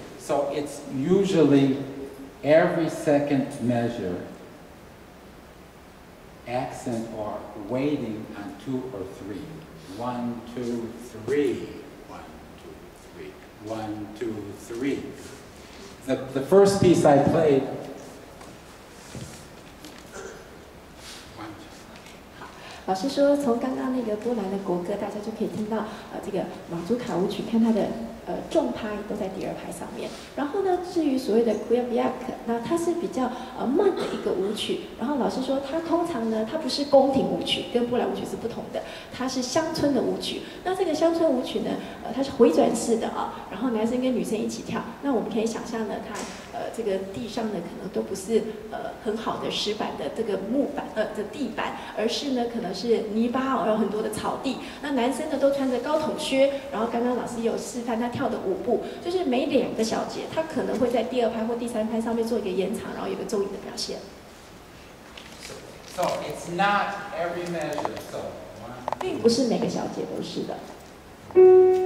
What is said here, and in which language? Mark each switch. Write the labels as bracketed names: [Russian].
[English] So it's usually every second measure accent or waiting on 2 or 3. 1, 2, 3. 1, 2, 3. 1, 2, 3. The first piece I played. 1, 2. [Chinese] 老师说，从刚刚那个波兰的国歌，大家就可以听到，这个马祖卡舞曲，看它的重拍都在第2拍上面。然后呢，至于所谓的 Kuyaviak， 那它是比较慢的一个舞曲。然后老师说，它通常呢，它不是宫廷舞曲，跟波兰舞曲是不同的，它是乡村的舞曲。那这个乡村舞曲呢，它是回转式的啊，然后男生跟女生一起跳。那我们可以想象呢，它这个地上呢可能都不是很好的石板的这个木板的地板，而是呢可能是泥巴哦，有很多的草地。那男生呢都穿着高筒靴，然后刚刚老师也有示范他跳的舞步，就是每2个小节，他可能会在第2拍或第3拍上面做一个延长，然后有个奏音的表现。 [English] So it's not every measure. So [Chinese] 并不是每个小节都是的。